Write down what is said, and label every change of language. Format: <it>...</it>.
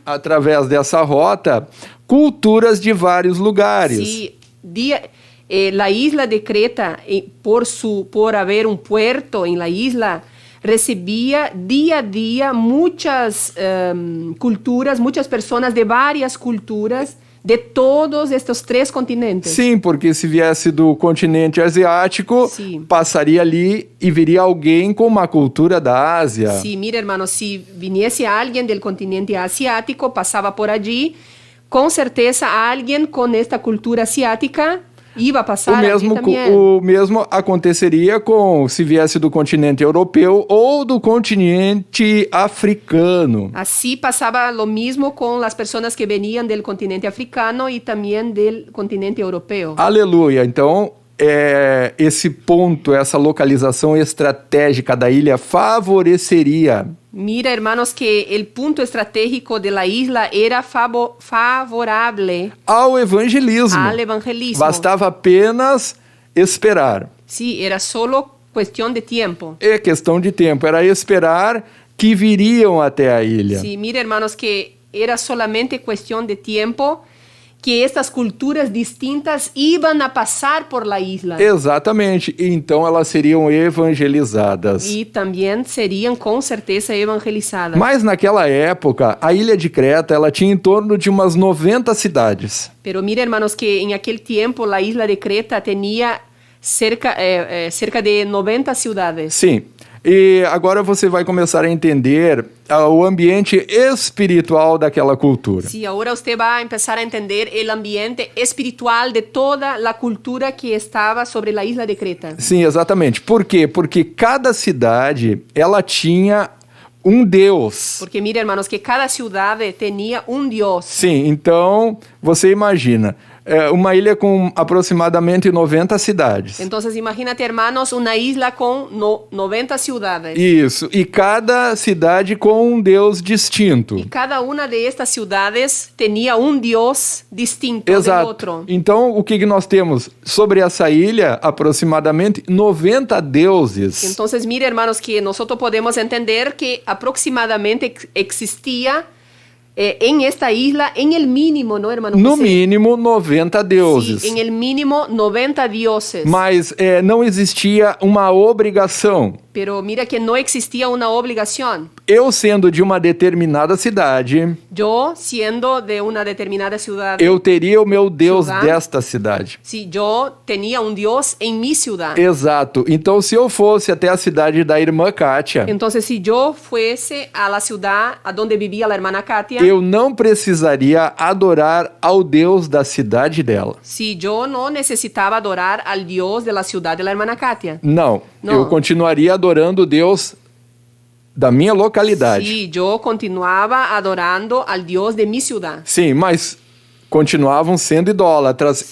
<pt>através dessa rota, culturas de vários lugares.</pt> <es>Sí, la isla de Creta, por haber un puerto en la isla, recibía día a día muchas culturas, muchas personas de varias culturas de todos estos 3 continentes.</es> <pt>Sim, porque se viesse do continente asiático, Sim. passaria ali e viria alguém com uma cultura da Ásia.</pt> <es>Sí, mira hermano, si viniese alguien del continente asiático, pasaba por allí, con certeza alguien con esta cultura asiática iba a pasar allí también.</es> <pt>O mesmo aconteceria se viesse do continente europeu ou do continente africano.</pt> <es>Así pasaba lo mismo con las personas que venían del continente africano y también del continente europeo.</es> <pt>Aleluia! Então, esse ponto, essa localização estratégica da ilha favoreceria.</pt> <es>Mira, hermanos, que el punto estratégico de la isla era favorable</es> <pt>Ao evangelismo.</pt> <es>al evangelismo.</es> <pt>Bastava apenas esperar.</pt> <es>Sí, era solo cuestión de tiempo.</es> <pt>É questão de tempo, era esperar que viriam até a ilha.</pt> <es>Sí, mira, hermanos, que era solamente cuestión de tiempo que estas culturas distintas iban a pasar por la isla.</es> <pt>Exatamente, então elas seriam evangelizadas.</pt> <es>Y también serían con certeza evangelizadas.</es> <pt>Mas naquela época, a ilha de Creta ela tinha em torno de umas 90 cidades.</pt> <es>Pero mira, hermanos, que en aquel tiempo la isla de Creta tenía cerca de 90 ciudades.</es> <pt>Sim, e agora você vai começar a entender o ambiente espiritual daquela cultura.</pt> <es>Sí, ahora usted va a empezar a entender el ambiente espiritual de toda la cultura que estaba sobre la isla de Creta.</es> <pt>Sim, exatamente. Por quê? Porque cada cidade, ela tinha um Deus.</pt> <es>Porque mira, hermanos, que cada ciudad tenía un Dios.</es> <pt>Sim, então você imagina, uma ilha com aproximadamente 90 cidades.</pt> <es>Entonces, imagínate, hermanos, una isla con 90 ciudades.</es> <pt>Isso, e cada cidade com um Deus distinto.</pt> <es>Y cada una de estas ciudades tenía un Dios distinto del</es> <pt>Exato.</pt> <es>otro.</es> <pt>Então, o que nós temos sobre essa ilha? Aproximadamente 90 deuses.</pt> <es>Entonces, mire, hermanos, que nosotros podemos entender que aproximadamente existía en esta isla, en el mínimo, ¿no, hermano?</es> <pt>No</pt> <es>José?</es> <pt>mínimo 90 deuses.</pt> <es>Sí, en el mínimo 90 dioses.</es> <pt>Mas não existia uma obrigação.</pt> <es>Pero mira que no existía una obligación.</es> <pt>Eu sendo de uma determinada cidade,</pt> <es>Yo, siendo de una determinada ciudad,</es> <pt>eu teria o meu Deus</pt> <es>Ciudad.</es> <pt>desta cidade.</pt> <es>sí, yo tenía un Dios en mi ciudad.</es> <pt>Exato. Então, se eu fosse até a cidade da irmã Kátia,</pt> <es>Entonces, si yo fuese a la ciudad a donde vivía la hermana Katia,</es> <pt>eu não precisaria adorar ao Deus da cidade dela.</pt> <es>si yo no necesitaba adorar al Dios de la ciudad de la hermana Katia.</es> <pt>Não. Não. Eu continuaria adorando o Deus da minha localidade.</pt> <es>Sí, yo continuaba adorando al Dios de mi ciudad.</es> <pt>Sim, mas continuavam sendo idólatras.</pt>